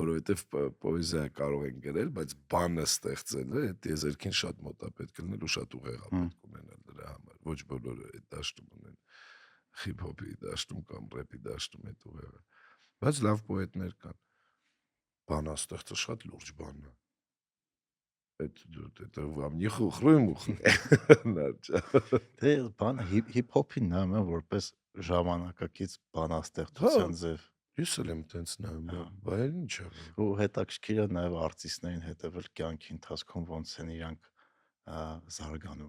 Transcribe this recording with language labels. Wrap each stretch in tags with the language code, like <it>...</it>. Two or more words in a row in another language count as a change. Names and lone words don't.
<hy>Որովհետև պոեզիա կարող են գրել, բայց բանը ստեղծելը այդ եզերքին շատ մոտ է պետք լինել ու շատ ուղեղ է պետք ունենալ դրա համար։ Ոչ բոլորը այդ դաշտում ունեն հիփ-հոփի դաշտում կամ ռեփի դաշտում այդ ուղեղը։ Բայց լավ պոետներ կան։ Բանաստեղծը շատ լուրջ բան է։</hy> <ru>Это вам не хухры-мухры։</ru> <hy>Դե բան հիփ-հոփին նայում եմ որպես ժամանակակից բանաստեղծության ձև։ Ես էլ եմ տենց նայում, բայց ինչ է։ Ու հետաքրքիր է նաև արտիստներին հետևել կյանքի ընթացքում ոնց են իրանք զարգանում։</hy>